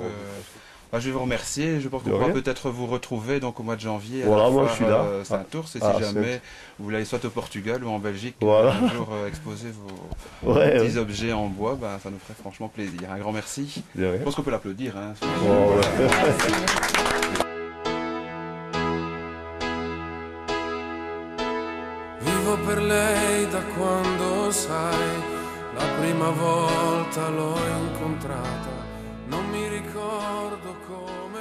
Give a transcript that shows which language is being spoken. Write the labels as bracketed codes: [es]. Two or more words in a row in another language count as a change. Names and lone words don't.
[fr] je vais vous remercier. Je pense qu'on pourra peut-être vous retrouver donc au mois de janvier à voilà, la moi foire je suis là. Saint-Ours. Et si jamais vous voulez aller soit au Portugal ou en Belgique, voilà. un jour exposer vos petits objets en bois, ça nous ferait franchement plaisir. Un grand merci. Je pense qu'on peut l'applaudir. Hein. [it] Vivo per lei da quando sai, la prima volta l'ho incontrata, non mi ricordo come.